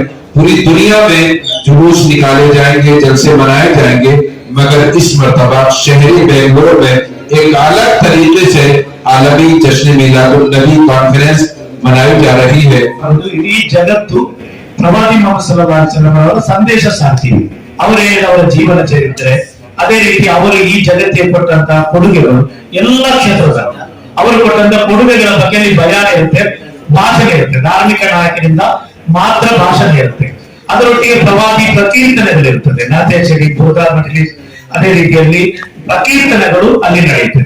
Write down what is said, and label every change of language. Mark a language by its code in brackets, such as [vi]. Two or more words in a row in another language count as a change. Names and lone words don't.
[hi] पूरी दुनिया में जुलूस निकाले जाएंगे, जलसे मनाए जाएंगे, मगर इस मर्तबा शहरी बेंगलुरु में एक अलग तरीके से आलमी जश्न मिलादुन्नबी कॉन्फ्रेंस मनाई जा रही है। [kn] ಇಡೀ ಜಗತ್ತು ಪ್ರವಾದಿ मोहम्मद [ar] صلى الله عليه وسلم [kn] ಅವರ ಸಂದೇಶ ಸಾರ್ತೀವಿ। ಅವರ ಜೀವನ ಚರಿತ್ರೆ, ಅದೇ ರೀತಿ ಅವರು ಈ ಜಗತ್ತಿಗೆ ಕೊಟ್ಟಂತ ಕೊಡುಗೆಗಳು ಎಲ್ಲ ಕ್ಷೇತ್ರದಲ್ಲಿ ಅವರು ಕೊಟ್ಟಂತ ಕೊಡುಗೆಗಳ ಬಗ್ಗೆ ಬಯಾನ ಇರುತ್ತೆ, ಭಾಷಣ ಇರುತ್ತೆ, ಧಾರ್ಮಿಕ ನಾಯಕರಿಂದ ಮಾತ್ರ ಭಾಷಣ ಇರುತ್ತೆ। ಅದರೊಟ್ಟಿಗೆ ಪ್ರವಾದಿ ಪ್ರಕೀರ್ತನೆಗಳಿರುತ್ತದೆ, ನಾತ್ಯಚರಿ, ಬೋಧಾ ಮಜ್ಲಿಸ್, ಅದೇ ರೀತಿಯಲ್ಲಿ ಪ್ರಕೀರ್ತನೆಗಳು ಅಲ್ಲಿ ನಡೆಯುತ್ತದೆ.